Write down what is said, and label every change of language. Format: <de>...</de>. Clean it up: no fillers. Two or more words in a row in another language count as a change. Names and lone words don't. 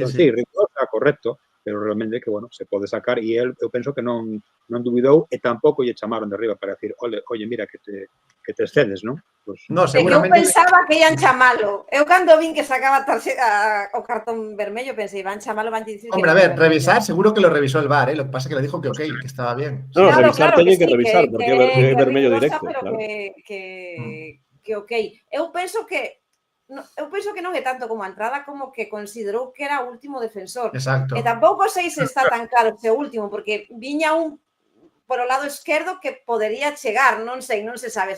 <gl>Entón, sí, rigurosa, correcto, pero realmente que, bueno, se pode sacar e eu penso que non dubidou e tampouco lle chamaron de arriba para decir,</gl> <es>oye, mira, que te excedes,</es> <gl>non?</gl> <es>Pues, No,</es> <gl>É que eu seguramente... pensaba que ian chamalo. Eu cando vin que sacaba o cartón vermello pensei, van chamalo, van dicir...</gl> <es>Hombre, a ver, revisar, seguro que lo revisó el VAR, ¿eh? Lo que pasa es que le dijo que ok, que estaba bien. No, Claro, revisar claro,</es> <gl>teñen que</gl> <es>sí,</es> <gl>revisar, porque é vermello</gl> <es>rigurosa, directo, pero claro. que ok.</es> <gl>Eu penso que non é tanto como a entrada como que considerou que era o último defensor. Exacto. E tampouco sei se está tan claro ese último, porque viña un por o lado esquerdo que podería chegar, non sei, non se sabe.</gl>